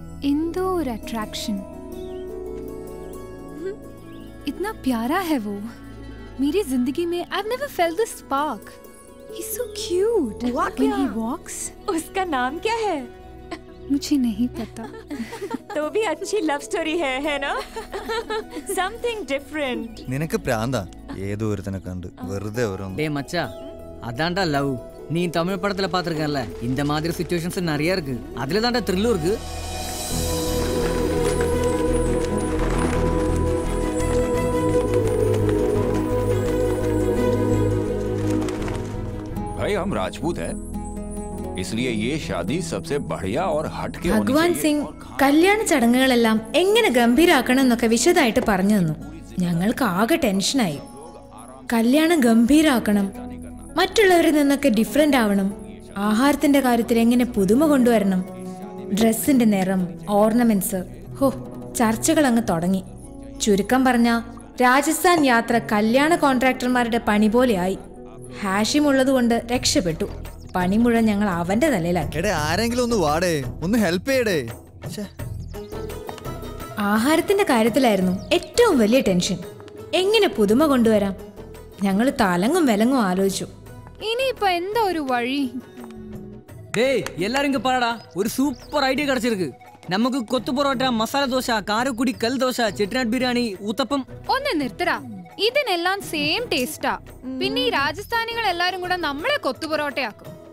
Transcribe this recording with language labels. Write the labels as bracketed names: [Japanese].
[Hindi] Indore attraction इतना प्यारा है वो मेरी जिंदगी में [English] I've never felt this spark. He's so cute. [Hindi] हुआ [English] When [Hindi] क्या? [English] he walks, [Hindi] उसका नाम क्या है? मुझे नहीं पता. तो भी अच्छी लव स्टोरी है ना? [English] Something different. [Malayalam] നിനക്ക് പ്രാന്താ ഏതോ ഒരുത്തനെ കണ്ട് വെറുതെ ഓരോന്ന്. [Tamil] டே மச்சா அதான்டா லவ். நீ தமிழ் படத்துல பாத்திருக்கல இந்த மாதிரி சிச்சுவேஷன்ஸ் நிறைய இருக்கு. அதுல தான்டா த்ரில்லும் இருக்கு. [Hindi] भाई हम राजपूत हैं, इसलिए ये शादी सबसे बढ़िया और हटके होनी [Malayalam] ഭഗവാൻ [Hindi] चाहिए। [Malayalam] സിംഗ് കല്യാണ ചടങ്ങുകളെല്ലാം എങ്ങനെ ഗംഭീരാക്കണം എന്നൊക്കെ വിശദമായിട്ട് പറഞ്ഞു തന്നു. ഞങ്ങൾക്ക് ആകെ ടെൻഷനായി. കല്യാണം ഗംഭീരാക്കണം, മറ്റുള്ളവരിൽ നിന്നൊക്കെ ഡിഫറെന്റ് ആവണം, ആഹാരത്തിന്റെ കാര്യത്തിൽ എങ്ങനെ പുതുമ കൊണ്ടുവരണം, ഡ്രസ്സിന്റെ നിറം, ഓർണമെന്റ്സ്. ഹോ, ചർച്ചകൾ അങ്ങ് തുടങ്ങി. ചുരുക്കം പറഞ്ഞ രാജസ്ഥാൻ യാത്ര കല്യാണ കോൺട്രാക്ടർമാരുടെ പണി പോലെയായി. ഹാഷിം ഉള്ളതുകൊണ്ട് രക്ഷപ്പെട്ടു. പണി മുഴുവൻ ഞങ്ങൾ അവന്റെ തലയിലാക്കി. എടേ ആരെങ്കിലും ഒന്ന് വാടേ, ഒന്ന് ഹെൽപ്പ് ചെയ്യടേ. ആഹാരത്തിന്റെ കാര്യത്തിലായിരുന്നു ഏറ്റവും വലിയ ടെൻഷൻ. എങ്ങനെ പുതുമ കൊണ്ടുവരാം? ഞങ്ങൾ തലങ്ങും വിലങ്ങും ആലോചിച്ചു. ഇനിയിപ്പോ എന്താ ഒരു വഴി? [Tamil] டேய் எல்லாரும் இங்க பாருடா, ஒரு சூப்பர் ஐடியா கிடைச்சிருக்கு. நமக்கு கொத்து പൊറോട്ട, മസാല ദോശ, കാരക്കുടി, കൽ ദോശ, ചെട്ടിനാട് ബിരിയാണി, ഊത്തപ്പം. [Malayalam] ഒന്ന് നിർത്തടാ, ഇതിനെല്ലാം സെയിം ടേസ്റ്റാ. പിന്നെ ഈ രാജസ്ഥാനികൾ എല്ലാരും കൂടെ നമ്മളെ കൊത്തു പൊറോട്ടയാക്കും.